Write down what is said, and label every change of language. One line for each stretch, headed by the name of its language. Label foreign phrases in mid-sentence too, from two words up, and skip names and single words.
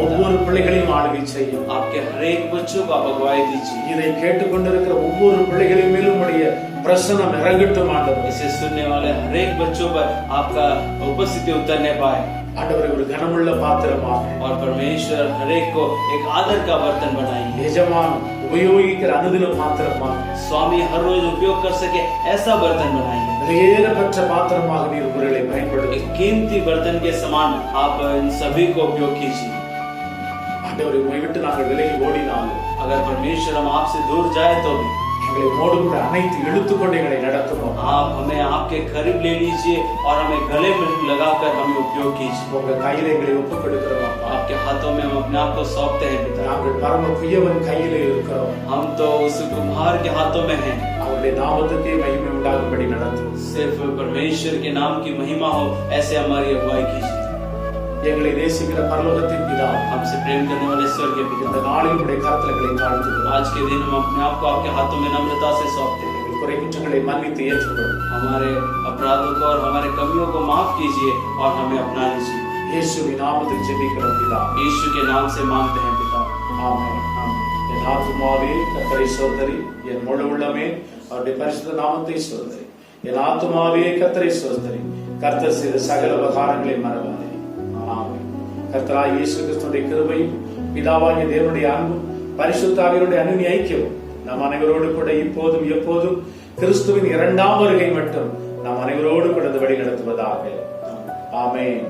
Tamil: ஒவ்வொரு பிள்ளைகளையும் ஆளுகை செய்யும்.
Hindi: आपके हर एक बच्चों को आप अगुवाई दीजिए।
Tamil: இதை கேட்டுக்கொண்டிருக்கிற ஒவ்வொரு பிள்ளைகளின் மேலும் உடைய பிரசன்னம் இறங்கட்டும் ஆண்டவரே.
Hindi: इसे सुनने वाले हर एक बच्चों पर आपका उपस्थिति उतरने पाए,
Tamil: ஆண்டவரே ஒரு கனமுள்ள பாத்திரமாக
Hindi: और परमेश्वर हर एक को एक आदर का बर्तन बनाएंगे।
Tamil: எஜமான் உபயோகிக்கிற அனுதின பாத்திரமாக,
Hindi: स्वामी हर रोज उपयोग कर सके ऐसा बर्तन बनाएंगे।
Tamil: விலையேறப்பட்ட பாத்திரமாக நீர் உங்களை பயன்படுத்தி
Hindi: एक कीमती बर्तन के समान आप इन सभी को उपयोग कीजिए।
Tamil: ஆண்டவரே உம்மை விட்டு நாங்கள் விலகி ஓடினாலும்
Hindi: अगर परमेश्वर हम आपसे दूर जाए तो भी
Tamil: எங்களை மோடு கூட அனைத்து இழுத்துக்கொண்டு எங்களை நடத்தணும்.
Hindi: आप हमें आपके करीब ले लीजिए और हमें गले में लगाकर हमें उपयोग कीजिए।
Tamil: உங்க கையில எங்களை ஒப்புக் கொடுக்கிறோம் அப்பா.
Hindi: आपके हाथों में हम अपने आप को सौंपते हैं पिता।
Tamil: நாங்கள் பரம குயவன் கையிலே இருக்கிறோம்.
Hindi: हम तो उस कुम्हार के हाथों में हैं।
Tamil: அவருடைய நாமத்துக்கே மகிமை உண்டாகும்படி நடத்தும்.
Hindi: सिर्फ परमेश्वर के नाम की महिमा हो ऐसे हमारी अगुवाई कीजिए।
Tamil: எங்களை நேசிக்கிற பரலோகத்தின் பிதா,
Hindi: हमसे प्रेम करने वाले स्वर्गीय
Tamil: இந்த
Hindi: पिता,
Tamil: நாளில் உடைய கரத்தில் எங்களை தாழ்த்துகிறோம்.
Hindi: आज के दिन हम अपने आप को आपके हाथों में नम्रता से सौंपते हैं।
Tamil: எங்கள் குறை குற்றங்களை மன்னித்து ஏற்றுக்கொள்ளும்.
Hindi: हमारे अपराधों को और हमारे कमियों को माफ कीजिए और हमें अपना लीजिए।
Tamil: இயேசுவின் நாமத்தில் ஜெபிக்கிறோம் பிதா.
Hindi: यीशु के नाम से मांगते हैं पिता।
Tamil: ஆமென். என் ஆத்துமாவே கர்த்தரை சோதரி, என் முழு உள்ளமே அவருடைய பரிசுத்த நாமத்தை சோதரி. என் ஆத்துமாவே கர்த்தரை சோதரி, கர்த்தர் செய்த சகல உபகாரங்களை மறவாதே. ஆமென். கர்த்தராகிய இயேசு கிறிஸ்துவின் கிருபையும் பிதாவாகிய தேவனுடைய அன்பும் பரிசுத்த ஆவியாருடைய அன்பின் ஐக்கியமும் நம் அனைவரோடு கூட இப்போதும் எப்போதும் கிறிஸ்துவின் இரண்டாம் வருகை மட்டும் நம் அனைவரோடு கூட வழி நடத்துவதாக.